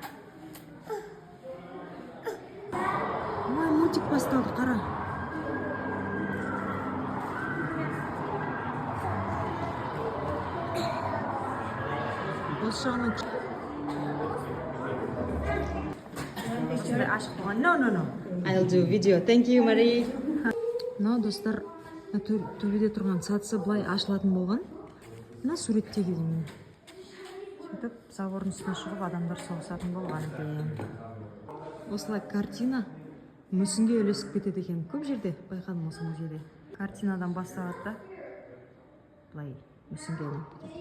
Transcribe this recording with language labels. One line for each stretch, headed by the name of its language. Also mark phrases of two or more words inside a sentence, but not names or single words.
Kazakh: Мультик басталды, қара. Осы жағынан ашық болған.
English: No. I'll do video. Thank you, Marie.
Kazakh: Мынау достар, төбеде тұрған сатысы былай ашылатын болған. Мына суреттегі деймін. Сөйтіп, забордың үстіне шығып адамдар соғысатын болған екен. Осылай картина мүсінге үйлесіп кетеді екен. Көп жерде байқадым осы музейде. Картинадан басталады да былай мүсінге айналып кетеді.